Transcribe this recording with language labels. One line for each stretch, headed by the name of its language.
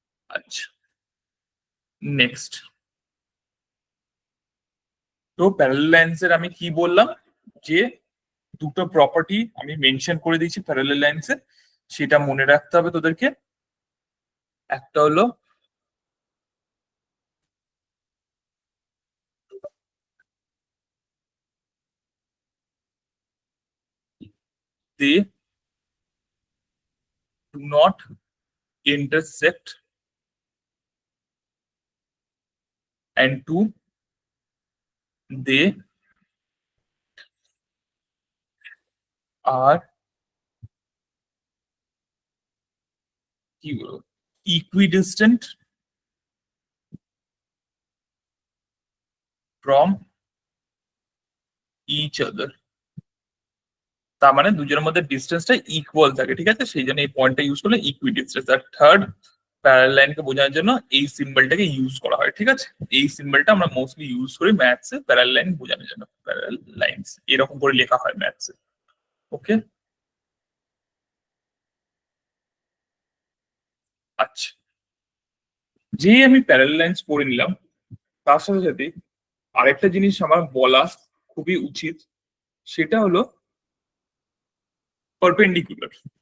Bangla: আচ্ছা, নেক্সট। তো parallel lines এর আমি কি বললাম, যে দুটো প্রপার্টি আমি মেনশন করে দিয়েছি প্যারালাল লাইন্স এর, সেটা মনে রাখতে হবে তোদেরকে। একটা হলো
English: they do not intersect, and two, they are
Bangla: কি বলবো
English: equidistant from each other।
Bangla: তার মানে দুজনের মধ্যে ডিস্টেন্সটা ইকুয়াল থাকে। ঠিক আছে, সেই জন্য এই পয়েন্টটা ইউজ করলে ইকুইডিস্টেন্স। আর থার্ড, প্যারালাল লাইনকে বোঝানোর জন্য এই সিম্বলটাকে ইউজ করা হয়। ঠিক আছে, এই সিম্বলটা আমরা মোস্টলি ইউজ করি ম্যাথসে প্যারালাল লাইন বোঝানোর জন্য। প্যারালাল লাইন্স এরকম করে লেখা হয় ম্যাথসে। ওকে, আচ্ছা, যে আমি প্যারালাল লাইন্স পড়ে নিলাম, তার সাথে সাথে আরেকটা জিনিস আমার বলা খুবই উচিত, সেটা হলো পারপেন্ডিকুলার।